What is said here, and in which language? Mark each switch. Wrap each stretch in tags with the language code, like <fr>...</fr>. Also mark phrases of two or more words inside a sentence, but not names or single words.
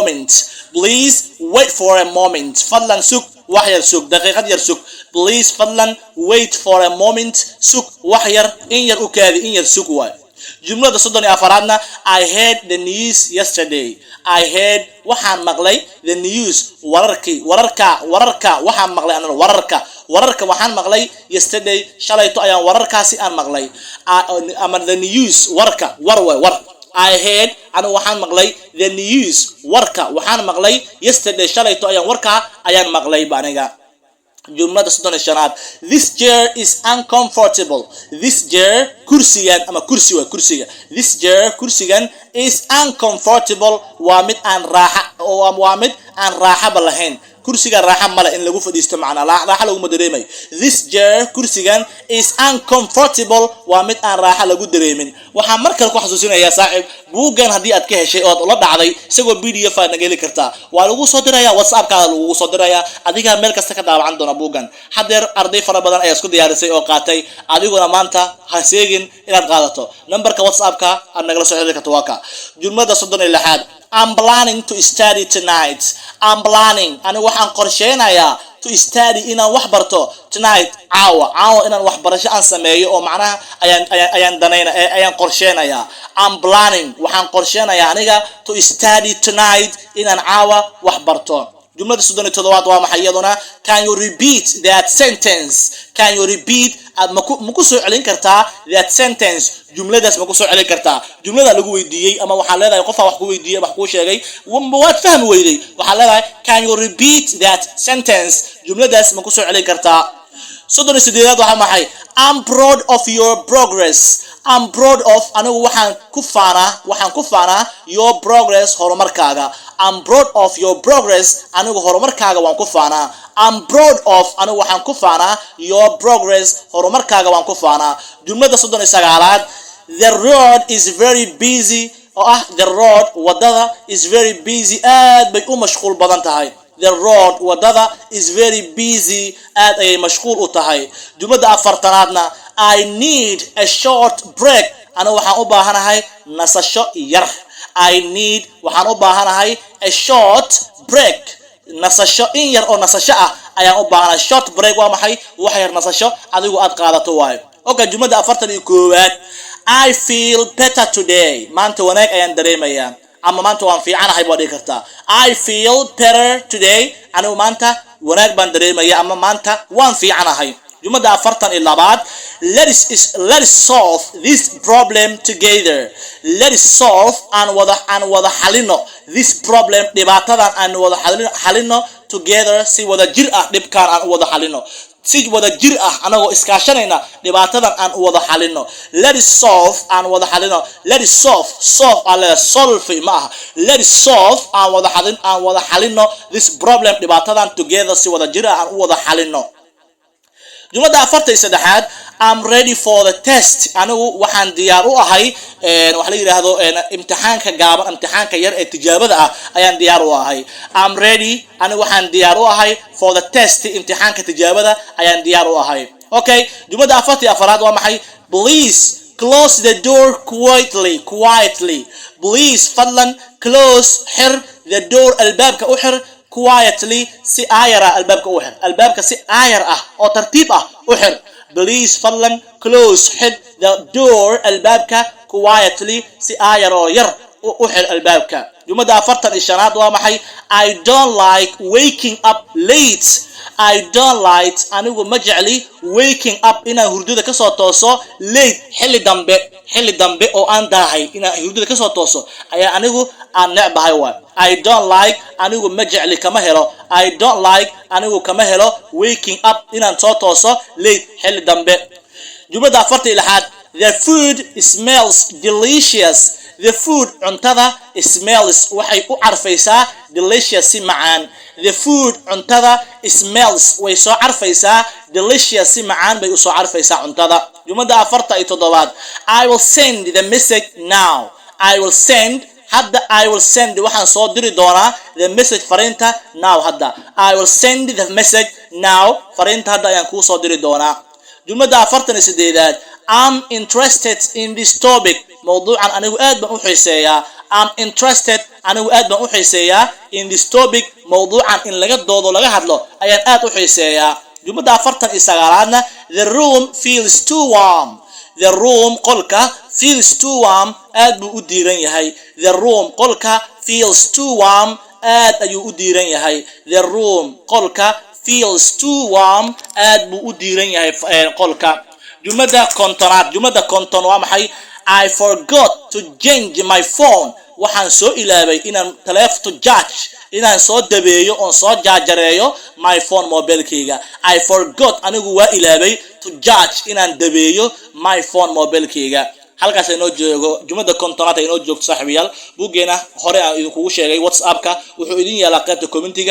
<so>moment fadlan sug wax yar sug daqiiqad yar sug please fadlan</so> <en>wait for a moment</en> <so>sug wax yar in yar u kaadi in yar sug waay jumlada 34aadna</so> <en>I heard the news yesterday I heard</en> <so>waxaan maqlay the news wararka waxaan maqlay aniga wararka waxaan maqlay yesterday shalayto ayaan wararkaasi aan maqlay ama</so> <en>the news</en> <so>war</so> <en>I heard</en> <so>aniga waxaan maqlay</so> <en>the news</en> <so>waxaan maqlay yesterday shalayto ayaan maqlay aniga jumlada 35aad</so> <en>this chair is uncomfortable this chair</en> <so>kursigan ama kursiga</so> <en>this chair</en> <so>kursigan</so> <en>is uncomfortable</en> <so>waa mid aan raaxa lahayn kursiga raaxa male in lagu fadhiisto macna raaxa lagu dareemay</so> <en>this chair</en> <so>kursigan</so> <en>is uncomfortable</en> <so>waa mid aan raaxa lagu dareemin waxaan markale ku xasuusinayaa saaxiib buugan hadii aad ka heshay oo la dhacday isagoo PDF aad naga heli kartaa waa lagu soo dirayaa WhatsApp-kaada lagu soo dirayaa adiga meel kasta ka daawacan doona buugan hadeer arday fara badan ayaa isku diyaarisay oo qaatay adiguna maanta ha seegin inaad qaadato numberka WhatsApp-ka aad nagala soo xiriiri karto waa ka jumlada 36aad</so> <en>I'm planning to study tonight</en> <so>anigu waxaan qorsheynayaa</so> <en>to study</en> <so>inaan wax barto tonight caawa inaan wax barasho aan sameeyo oo macnaha ayaan qorsheynayaa</so> <en>I'm planning</en> <so>waxaan qorsheynayaa aniga</so> <en>to study tonight</en> <so>inaan caawa wax barto jumlada 37 waa maxay iyaduna</so> <en>can you repeat that sentence can you repeat</en> <so>maku soo celin kartaa</so> <en>that sentence</en> <so>jumladaas maku soo celin kartaa jumlada lagu weydiiyay ama waxa leedahay qof wax ku weydiiyay wax ku sheegay waad fahmi weyday waxa leedahay</so> <en>can you repeat that sentence</en> <so>jumladaas maku soo celin kartaa 38 waxa maxay</so> <en>I'm proud of your progress I'm proud of</en> <so>anigu waxaan ku faanaa</so> <en>your progress</en> <so>horumarkaaga</so> <en>I'm proud of your progress</en> <so>anigu horumarkaaga waan ku faanaa</so> <en>I'm proud of</en> <so>anigu waxaan ku faanaa your progress horumarkaaga waan ku faanaa jumlada 39aad</so> <en>the road is very busy the road</en> <so>wadada</so> <en>is very busy</en> <so>aad bay u mashquul badan tahay</so> <en>the road</en> <so>wadada</so> <en>is very busy</en> <so>aad ay mashquul u tahay jumlada 40aadna</so> <en>I need a short break</en> <so>ana waxaan u baahanahay nasasho yar</so> <en>I need</en> <so>waxaan u baahanahay</so> <en>a short break</en> <so>nasasho in yar oo nasasho ah ayaan u baahanahay</so> <en>short break</en> <so>waa maxay wax yar nasasho adigu aad qaadato waay okay jumlada 41aad</so> <en>I feel better today</en> <so>maanta wanaag ayaan dareemayaa ama maanta waan fiicanahay baa dhigi kartaa</so> <en>I feel better today</en> <so>anigu maanta wanaag baan dareemayaa ama maanta waan fiicanahay jumlada 42aad let's solve this problem together</so> <en>let's solve and</en> <so>wada xalino</so> <en>this problem</en> <so>dhibaatadan aan wada xalino together si wada jir ah dhibkaan aan wada xalino si wada jir ah anagoo iskaashanayna dhibaatadan aan wada xalino</so> <en>let's solve and</en> <so>wada xalino</so> <en>let's solve</en> <so>ala solve ma</so> <en>let's solve and</en> <so>wada xalino</so> <en>this problem</en> <so>dhibaatadan together si wada jir ah aan wada xalino jumlada 43aad</so> <en>I'm ready for the test</en> <so>anigu waxaan diyaar u ahay wax la yiraahdo imtixaanka gaaban imtixaanka yar ee tijaabada ah ayaan diyaar u ahay</so> <en>I'm ready</en> <so>anigu waxaan diyaar u ahay</so> <en>for the test</en> <so>imtixaanka tijaabada ayaan diyaar u ahay okay jumlada 44aad waa maxay</so> <en>please close the door quietly</en> <so>please fadlan close xir</so> <en>the door</en> <so>albaabka u xir quietly si ayara albaabka si ayar ah oo tartiib ah u xir please fadlan</so> <en>close hit the door</en> <so>albaabka quietly si ayar oo yar u xir albaabka jumlada 45aad waa maxay</so> <en>I don't like waking up late I don't like</en> <so>anigu ma jecli</so> <en>waking up</en> <so>inaan hurdada ka soo tooso late xilli dambe oo aan daahay inaan hurdada ka soo tooso ayaa anigu aan necbahay waa</so> <en>I don't like</en> <so>anigu ma jecli kama helo</so> <en>I don't like</en> <so>anigu kama helo</so> <en>waking up</en> <so>inaan soo tooso late xilli dambe jumlada 46aad</so> <en>the food smells delicious the food</en> <so>cuntada smells waxay u carfaysaa delicious si macaan</so> <en>the food</en> <so>cuntada smells way soo carfaysaa delicious si macaan bay u soo carfaysaa cuntada jumlada 47aad</so> <en>I will send</en> <so>the message now I will send waxaan soo diri doonaa</so> <en>the message</en> <so>fariinta now hadda</so> <en>I will send the message now</en> <so>fariinta hadda ayaan kuu soo diri doonaa jumlada 48aad</so> <en>I'm interested in this topic</en> <so>mawduucan anigu aad baan u xiiseeyaa</so> <en>I'm interested</en> <so>anigu aad baan u xiiseeyaa</so> <en>in this topic</en> <so>mawduucan in laga doodo laga hadlo ayaan aad u xiiseeyaa jumlada 49aadna</so> <en>the room feels too warm the room</en> <so>qolka</so> <en>feels too warm</en> <so>aad buu u diiran yahay</so> <en>the room</en> <so>qolka</so> <en>feels too warm</en> <so>aad ayuu u diiran yahay</so> <en>the room</en> <so>qolka</so> <en>feels too warm</en> <so>aad buu u diiran yahay qolka jumlada 50 waa maxay</so> <en>I forgot to change my phone</en> <so>waxaan soo ilaabay inaan</so> <en>telephone charge</en> <so>inaan soo dabeeyo oo soo jaajareeyo</so> <en>my phone</en> <so>mobilkayga</so> <en>I forgot</en> <so>anigu waa ilaabay</so> <en>to charge</en> <so>inaan dabeeyo</so> <en>my phone</en> <so>mobilkayga halkaas ay noo joogo jumlada 50aad ay noo joogto saaxiibayaal buugeena hore aan idinku sheegay WhatsApp-ka wuxuu idin yaala qaybta commentiga</so>